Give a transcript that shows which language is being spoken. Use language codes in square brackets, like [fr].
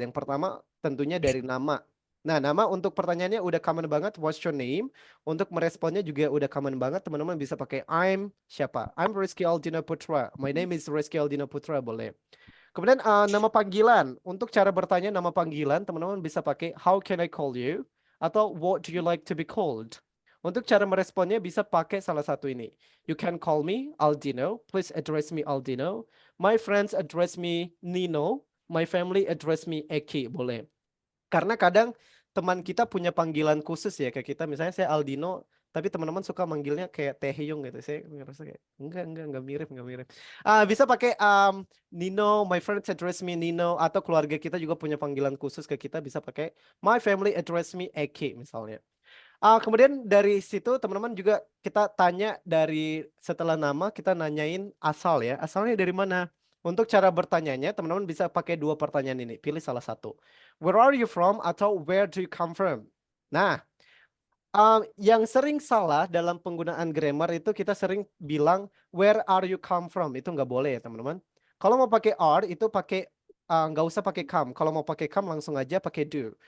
[id] Yang pertama tentunya dari nama. Nah, nama untuk pertanyaannya udah common banget. [en] What's your name? [id] Untuk meresponnya juga udah common banget. Teman-teman bisa pakai I'm siapa? [en] I'm Rizky Aldina Putra. My name is Rizky Aldina Putra, [id] boleh. Kemudian nama panggilan. Untuk cara bertanya nama panggilan, teman-teman bisa pakai [en] How can I call you? [id] Atau [en] what do you like to be called? [id] Untuk cara meresponnya bisa pakai salah satu ini. [en] You can call me Aldino. Please address me Aldino. My friends address me Nino. My family address me Eki. [id] Boleh. Karena kadang teman kita punya panggilan khusus ya kayak kita. Misalnya saya Aldino, tapi teman-teman suka manggilnya kayak Taehyung gitu. Saya ngerasa kayak enggak mirip. Bisa pakai Nino, [en] my friends address me Nino, [id] atau keluarga kita juga punya panggilan khusus ke kita, bisa pakai [en] my family address me Eki [id] misalnya. Kemudian dari situ teman-teman juga kita tanya dari setelah nama kita nanyain asal ya. Asalnya dari mana? Untuk cara bertanyanya teman-teman bisa pakai dua pertanyaan ini. Pilih salah satu. [en] Where are you from [id] atau [en] where do you come from? [id] Nah, yang sering salah dalam penggunaan grammar itu kita sering bilang [en] where are you come from, [id] itu nggak boleh ya teman-teman. Kalau mau pakai are itu pakai nggak usah pakai come. Kalau mau pakai come langsung aja pakai do.